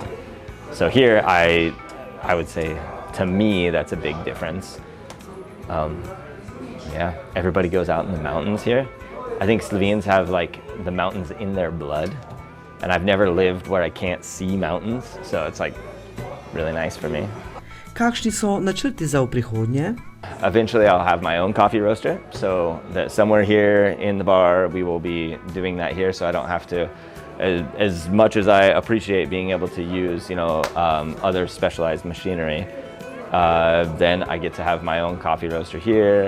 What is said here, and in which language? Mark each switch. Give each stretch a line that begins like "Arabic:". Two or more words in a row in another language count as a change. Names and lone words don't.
English: So here, I would say, to me, that's a big difference. Everybody goes out in the mountains here. I think Slovenes have like the mountains in their blood, and I've never lived where I can't see mountains, so it's like really nice for me.
Slovenian: Kakšni so načrti za v prihodnje?
English: Eventually I'll have my own coffee roaster, so that somewhere here in the bar we will be doing that here, so I don't have to, as much as I appreciate being able to use other specialized machinery, then I get to have my own coffee roaster here.